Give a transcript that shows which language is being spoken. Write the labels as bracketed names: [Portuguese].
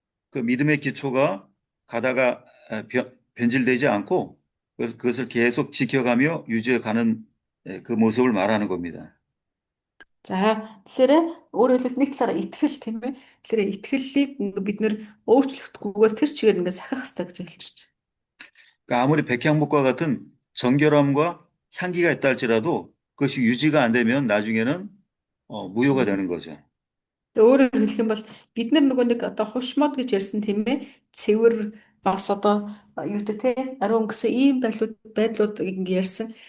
[Korean] 그 믿음의 기초가 가다가 변질되지 않고 그것을 계속 지켜가며 유지해가는 그 모습을 말하는 겁니다. [Mongolian] За тэгэхээр өөрөөр хэлбэл нэг талаараа итгэл тийм ээ. Тэгэхээр итгэлийг бид нэр өөрчлөхдөггүйгээр тэр чигээр ингээд сахих хэрэгтэй гэж хэлж байна. [Korean] 그러니까 아무리 백향목과 같은 정결함과 향기가 있다 할지라도 그것이 유지가 안 되면 나중에는 무효가 되는 거죠. [Mongolian] Тэгээ өөрөөр хэлэх юм бол бид нар нөгөө нэг одоо хушмод гэж ярьсан тийм ээ. Цэвэр бас одоо юу гэдэг те ариун гэсэн ийм байдлууд ингэ ярьсан.